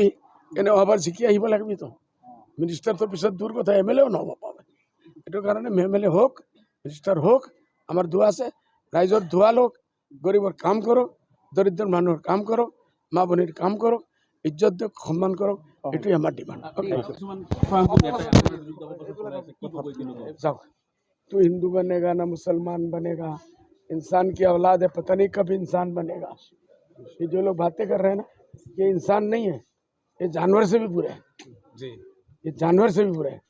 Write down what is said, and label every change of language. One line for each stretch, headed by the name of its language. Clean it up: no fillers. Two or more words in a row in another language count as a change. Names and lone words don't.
Assamese: এনে আবাৰ জিকি আহিব লাগিবতো। মিনিষ্টাৰটোৰ পিছত দূৰ কথা, MLAও নহ'ব পাবে। এইটো কাৰণে MLA হোক, মিনিষ্টাৰ হোক, আমাৰ দোৱা আছে। ৰাইজৰ দোৱা লওক, গৰীবৰ কাম কৰক, দৰিদ্ৰ মানুহৰ কাম কৰক, মা ভনীৰ কাম কৰক, ইজ্জত দিয়ক, সন্মান কৰক। এটোই আমার ডিমান্ড।
Hindi: तू हिंदू बनेगा ना मुसलमान बनेगा, इंसान की औलाद है, पता नहीं कब इंसान बनेगा। ये जो लोग बातें कर रहे हैं ना, ये इंसान नहीं है, ये जानवर से भी बुरे है। ये जानवर से भी बुरे है।